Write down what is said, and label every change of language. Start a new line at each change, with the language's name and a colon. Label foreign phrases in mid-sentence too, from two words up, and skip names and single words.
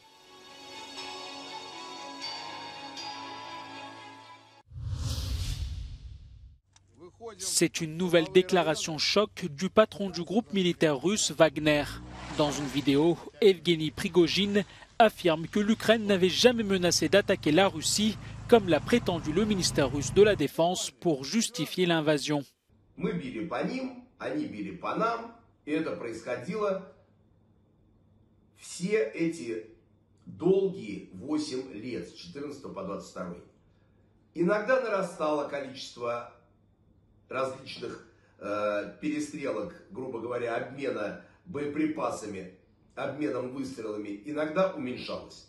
French: C'est une nouvelle déclaration choc du patron du groupe militaire russe Wagner. Dans une vidéo, Evgeny Prigojine affirme que l'Ukraine n'avait jamais menacé d'attaquer la Russie, comme l'a prétendu le ministère russe de la Défense pour justifier l'invasion.
Russian: Мы били по ним, они били по нам, и это происходило все эти долгие 8 лет, с 14 по 22. Иногда нарастало количество различных перестрелок, грубо говоря, обмена боеприпасами, обменом выстрелами, иногда уменьшалось.